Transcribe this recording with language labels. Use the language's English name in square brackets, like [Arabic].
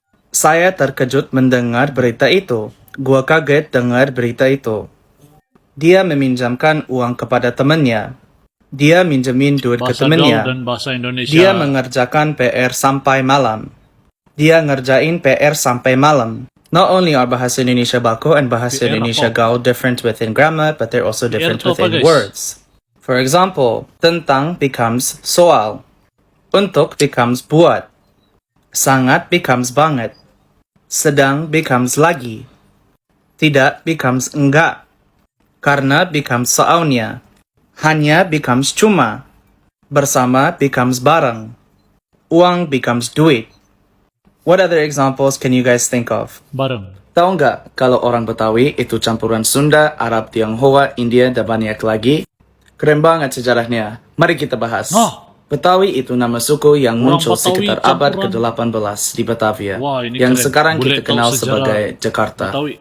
[Indonesian] Saya terkejut mendengar berita itu. Gua kaget dengar berita itu. Dia meminjamkan uang kepada temannya. Dia minjemin duit ke temannya. Dia mengerjakan PR sampai malam. Dia ngerjain PR sampai malam. [English] Not only are Bahasa Indonesia Baku and Bahasa Indonesia Gaul different within grammar, but they're also different within words. For example, tentang becomes soal. Untuk becomes buat. Sangat becomes banget. Sedang becomes lagi. Tidak becomes enggak. Karena becomes seaunya. Hanya becomes cuma. Bersama becomes bareng. Uang becomes duit. What other examples can you guys think of? [Indonesian] Bareng. Tahu nggak kalau orang Betawi itu campuran Sunda, Arab, Tionghoa, India, dan banyak lagi? Keren banget sejarahnya. Mari kita bahas. Betawi itu nama suku yang muncul sekitar abad ke-18 di Batavia, yang sekarang kita kenal sebagai Jakarta.